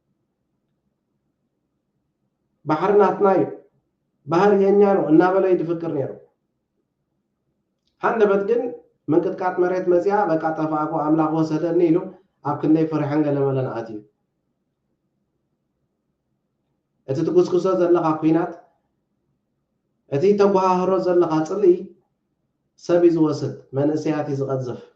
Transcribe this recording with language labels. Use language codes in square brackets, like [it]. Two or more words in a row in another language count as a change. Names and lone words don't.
[ti] ባሕሪ ናትና እዩ [am] ባህር የኛ ነው [ti] እናበለ ይድፍክር ነይሩ። ሃንደበት ግን ምንቅጥቃጥ መሬት መፅያ በቃ ጠፋእኮ ኣምላኽ ወሰደኒ ኢሉ ኣብ ክንደይ ፈሪሐን ገለመለን ኣትዩ። እቲ ትጉስኩሶ ዘለካ ኩናት እቲ ተጓሃህሮ ዘለካ ፅልኢ ሰብ እዩ ዝወስድ መንእሰያት እዩ ዝቐዝፍ።